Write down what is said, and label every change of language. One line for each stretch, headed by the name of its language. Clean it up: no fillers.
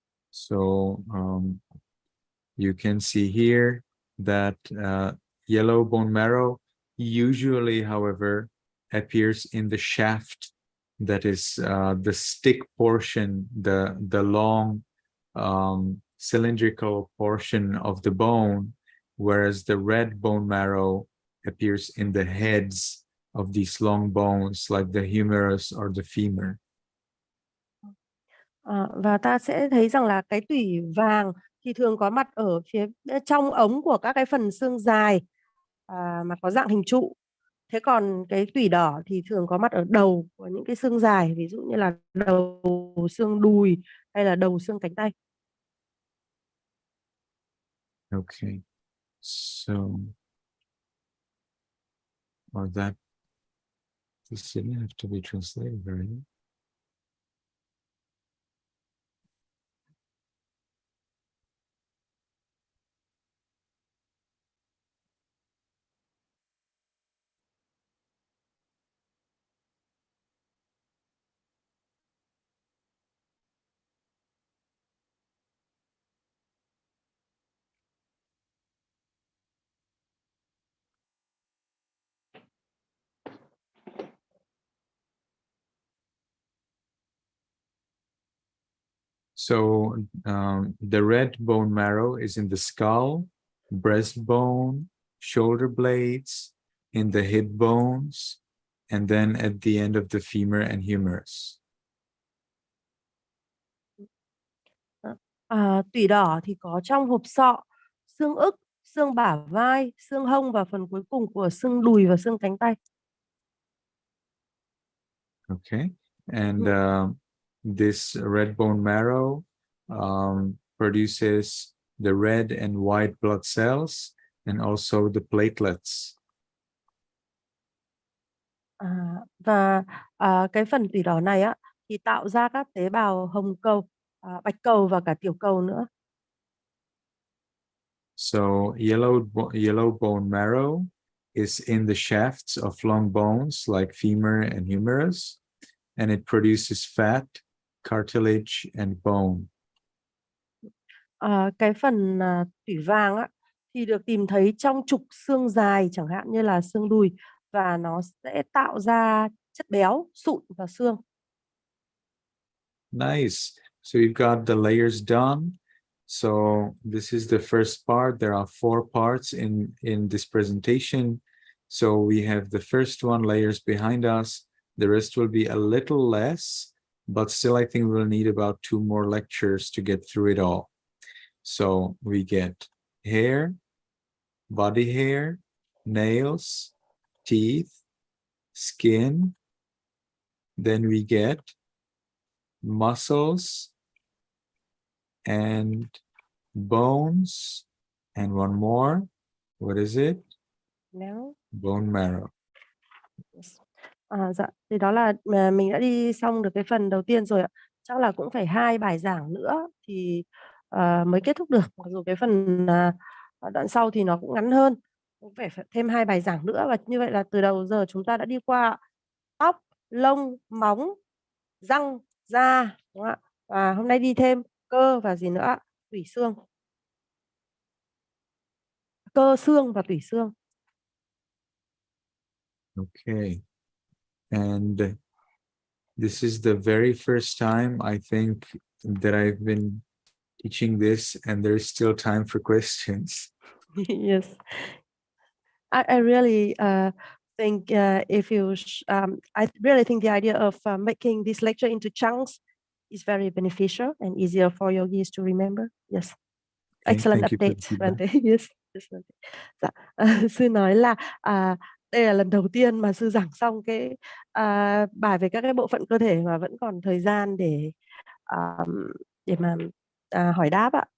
English: So you can see here that yellow bone marrow usually, however, appears in the shaft, that is the stick portion, the long cylindrical portion of the bone, whereas the red bone marrow appears in the heads of these long bones like the humerus or the femur.
Vietnamese: Và ta sẽ thấy rằng là cái tủy vàng thì thường có mặt ở phía trong ống của các cái phần xương dài mà có dạng hình trụ. Thế còn cái tủy đỏ thì thường có mặt ở đầu của những cái xương dài, ví dụ như là đầu xương đùi hay là đầu xương cánh tay.
English: Okay, so that this didn't have to be translated, right? So the red bone marrow is in the skull, breastbone, shoulder blades, in the hip bones, and then at the end of the femur and humerus. Tủy đỏ thì có trong hộp sọ, xương ức, xương bả vai, xương hông và phần cuối cùng của xương đùi và xương cánh tay. Okay, and this red bone marrow produces the red and white blood cells and also the platelets. Và cái phần tủy đỏ này thì tạo ra các tế bào hồng cầu, bạch cầu và cả tiểu cầu nữa. So yellow bone marrow is in the shafts of long bones like femur and humerus, and it produces fat, cartilage, and bone. Cái phần tủy vàng thì được tìm thấy trong trục xương dài, chẳng hạn như là xương đùi, và nó sẽ tạo ra chất béo, sụn và xương. Nice. So you've got the layers done. So this is the first part. There are 4 parts in this presentation. So we have the first one, layers behind us. The rest will be a little less, but still I think we'll need about 2 more lectures to get through it all. So we get hair, body hair, nails, teeth, skin. Then we get muscles and bones, and one more. What is it?
Vietnamese: Nếu
English: Bone marrow.
Vietnamese: dạ, thì đó là mình đã đi xong được cái phần đầu tiên rồi ạ. Chắc là cũng phải 2 bài giảng nữa thì mới kết thúc được. Mặc dù cái phần đoạn sau thì nó cũng ngắn hơn, cũng phải thêm 2 bài giảng nữa. Và như vậy là từ đầu giờ chúng ta đã đi qua tóc, lông, móng, răng, da, đúng không ạ? Và hôm nay đi thêm cơ và gì nữa ạ? Tủy xương. Cơ xương và tủy xương.
English: Okay. And this is the very first time I think that I've been teaching this, and there's still time for questions. Yes. I really think if you I really think the idea of making this lecture into chunks is very beneficial and easier for yogis to remember. Yes. Okay, Excellent thank you for the update, feedback. Bante. Yes. Dạ.
Vietnamese: Sư nói là đây là lần đầu tiên mà sư giảng xong cái bài về các cái bộ phận cơ thể mà vẫn còn thời gian để mà hỏi đáp ạ.